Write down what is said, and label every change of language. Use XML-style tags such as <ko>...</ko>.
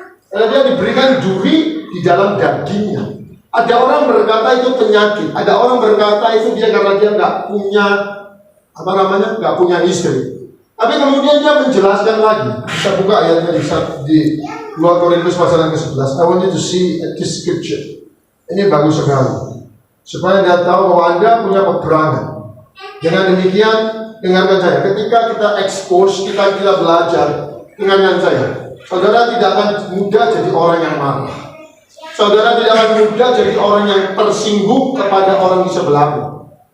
<id>Karena dia diberikan duri di dalam dagingnya. Ada orang berkata itu penyakit, ada orang berkata itu dia karena dia nggak punya nggak punya istri. Tapi kemudian dia menjelaskan lagi. Bisa buka ayatnya di 2 Korintus pasal yang ke-11.</id> <en>I want you to see this scripture.</en> <id>Ini bagus sekali. Supaya Anda tahu bahwa Anda punya peperangan. Dengan demikian, dengarkan saya. Ketika kita expose, kita belajar, dengarkan saya. Saudara tidak akan mudah jadi orang yang marah. Saudara tidak akan mudah jadi orang yang tersinggung kepada orang di sebelahmu.</id>